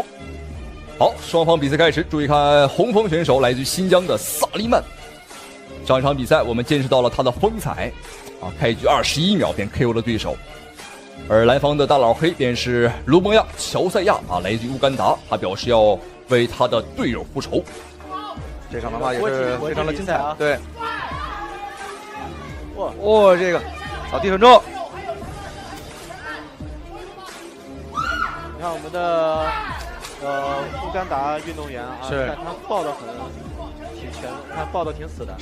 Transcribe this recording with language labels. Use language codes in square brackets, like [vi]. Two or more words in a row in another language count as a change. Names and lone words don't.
[zh] 好，雙方比賽開始，注意看紅鋒選手來自於新疆的薩利曼。上一場比賽我們見識到了他的風采啊，開局21秒便 KO 了對手。而藍方的大老黑便是盧蒙亞·喬賽亞啊，來自於烏干達，他表示要為他的隊友復仇。這場的話也是非常的精彩啊！對，這個掃地很重。你看我们的乌干达运动员啊，是看他抱得挺全，看抱得挺死的。